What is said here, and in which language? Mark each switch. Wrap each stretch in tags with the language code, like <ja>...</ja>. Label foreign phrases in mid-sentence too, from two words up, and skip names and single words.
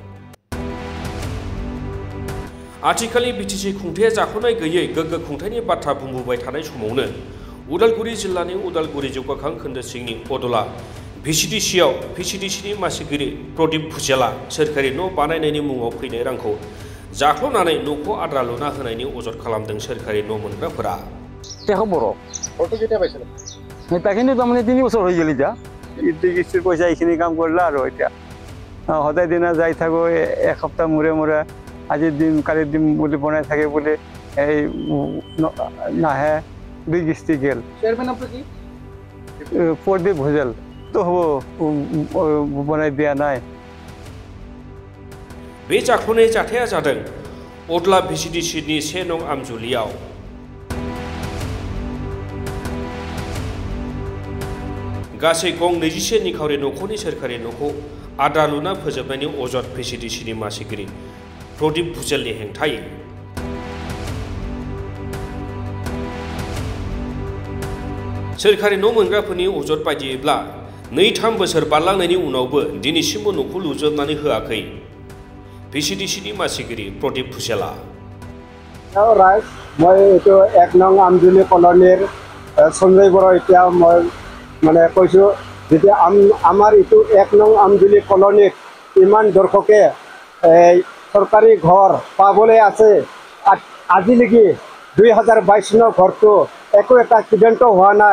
<brx>आथिखालनि BTC खुंथाया जाख्ल'नाय गैयै गोग्गो खुंथायनि बाथ्रा बुंबोबाय थानाय समावनो उदालगुरि जिल्लानि उदालगुरि जौगाखां खोन्दो सिंनि अदला PCDCनि मासिगिरि प्रदीप भुजेलआ सोरखारि न' बानायनायनि मुङाव फैनाय रांखौ जाख्ल'नानै न'खौ आद्रा लुना होनायनि अजद खालामदों सोरखारि न' मोनग्राफोरा।</brx> <as>তাখিনি তাৰমানে 3 বছৰ হৈ গ'ল এতিয়া কিস্তিৰ পইচা এইখিনি কাম কৰিলা আৰু এতিয়া সদায় দিনা যাই থাকো এসপ্তাহ মূৰে আজি দিম কালি দিম বুলি বনাই থাকে বুলি এই নাহে 2 কিস্তি গেল। চেয়ারম্যান আপনি কি প্রদীপ ভুজেল তো বনাই দিয়া নাই।</as> <brx>बे जाख्ल'नाय जाथाया जादों अदला PCDCनि 1 नं आमजुलियाव। गासै गं 21 निखावरि नखरनि सोरखारि न'खौ आद्रा लुना फोजोबनायनि अजद PCDCनि मासिगिरि प्रदीप भुजेलनि हेंथायै। सोरखारि न' मोनग्राफोरनि अजद बायदियैब्ला 2-3 बोसोर बारलांनायनि उनावबो दिनैसिमबो न'खौ लुजोबनानै होआखै PCDCनि मासिगिरि प्रदीप भुजेलआ।</brx> <as>মই এইটো 1 নং আমজুলি কলনীৰ সঞ্জয় বড়ো এতিয়া মই মানে কৈছোঁ যেতিয়া আমাৰ এইটো 1 নং আমজুলি কলনীত ইমান দৰ্শকে চৰকাৰী ঘৰ পাবলৈ আছে আজিলৈকে 2022 চনৰ ঘৰটো একো এটা সিদ্ধান্ত হোৱা নাই।</as>